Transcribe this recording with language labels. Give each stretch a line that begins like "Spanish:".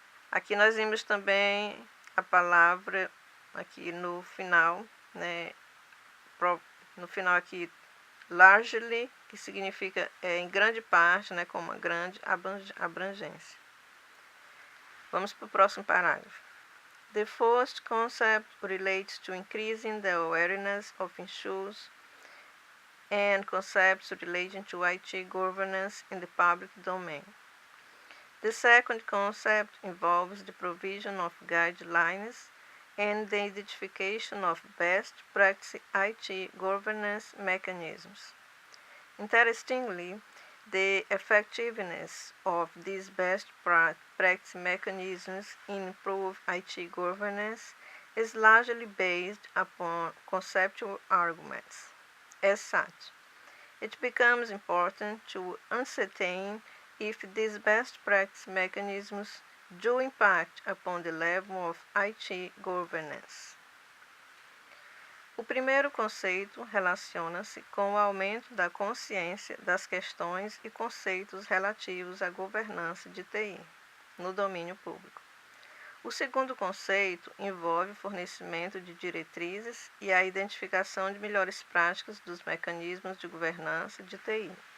Portuguese: Aqui nós vimos também a palavra aqui no final, né? No final aqui, largely, que significa em grande parte, né? Com uma grande abrangência. Vamos para o próximo parágrafo.
English: The first concept relates to increasing the awareness of issues and concepts relating to IT governance in the public domain. The second concept involves the provision of guidelines and the identification of best practice IT governance mechanisms. Interestingly, the effectiveness of these best practice mechanisms in improved IT governance is largely based upon conceptual arguments. As such, it becomes important to ascertain if these best practice mechanisms do impact upon the level of IT governance.
Portuguese: O primeiro conceito relaciona-se com o aumento da consciência das questões e conceitos relativos à governança de TI no domínio público. O segundo conceito envolve o fornecimento de diretrizes e a identificação de melhores práticas dos mecanismos de governança de TI.